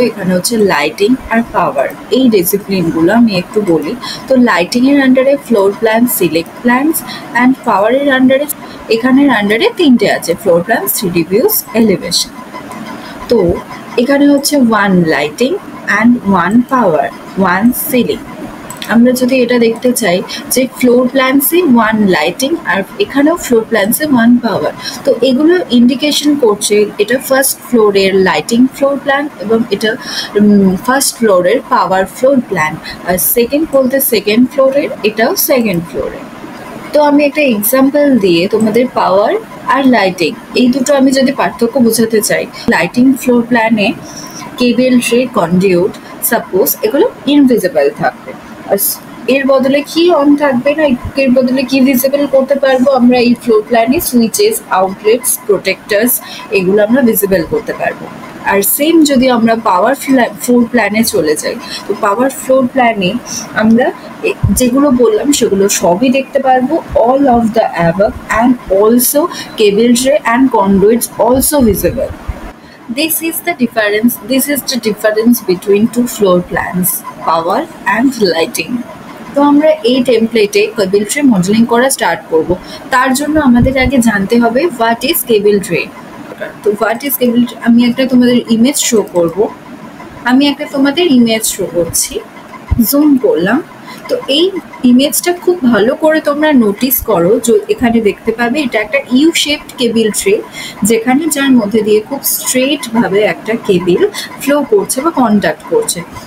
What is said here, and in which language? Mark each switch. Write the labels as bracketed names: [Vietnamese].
[Bangla] এখানে হচ্ছে লাইটিং আর পাওয়ার, এই ডিসিপ্লিনগুলো আমি একটু বলি। তো লাইটিংয়ের আন্ডারে floor plan, select plans, and পাওয়ারের আন্ডারে এখানের আন্ডারে তিনটে আছে, floor plan, 3D views, elevation. তো এখানে হচ্ছে one lighting [English] and one power, one ceiling. [Bangla] আমরা যদি এটা দেখতে চাই যে ফ্লোর প্ল্যানসে ওয়ান লাইটিং আর এখানেও ফ্লোর প্ল্যানসে ওয়ান পাওয়ার, তো এগুলো ইন্ডিকেশন করছে এটা ফার্স্ট ফ্লোরের লাইটিং ফ্লোর প্ল্যান এবং এটা ফার্স্ট ফ্লোরের পাওয়ার ফ্লোর প্ল্যান, আর সেকেন্ড বলতে সেকেন্ড ফ্লোরের, এটাও সেকেন্ড ফ্লোরের। তো আমি একটা এক্সাম্পল দিয়ে তোমাদের পাওয়ার আর লাইটিং এই দুটো আমি যদি পার্থক্য বোঝাতে চাই, লাইটিং ফ্লোর প্ল্যানে কেবল ট্রে কন্ডিউট সাপোজ এগুলো ইনভিজিবল থাকবে, আর এর বদলে কি অন থাকবে না, এর বদলে কি ভিজিবল করতে পারবো আমরা এই ফ্লোর প্ল্যানে, সুইচেস, আউটলেটস, প্রোটেক্টার্স, এগুলো আমরা ভিজিবল করতে পারবো। আর সেম যদি আমরা পাওয়ার ফ্লোর প্ল্যানে চলে যাই, তো পাওয়ার ফ্লোর প্ল্যানে আমরা যেগুলো বললাম সেগুলো সবই দেখতে পারবো, [English] All of the above, and also cable tray and conduits also visible. This is the difference between two floor plans, power and lighting. [Bangla] তো আমরা এই টেমপ্লেটে কেবল ট্রে মডেলিং করা স্টার্ট করব। তার জন্য আমাদের আগে জানতে হবে [English] What is cable tray. [Bangla] তো হোয়াট ইজ কেবল ট্রে, আমি একটা তোমাদের ইমেজ শো করব। আমি একটা তোমাদের ইমেজ শো করছি, জুম করলাম। তো এই ইমেজটা খুব ভালো করে তোমরা নোটিস করো, যে এখানে দেখতে পাবে এটা একটা ইউ শেপড কেবল ট্রে, যেখানে যার মধ্যে দিয়ে খুব স্ট্রেট ভাবে একটা কেবল ফ্লো করছে বা কন্ডাক্ট করছে।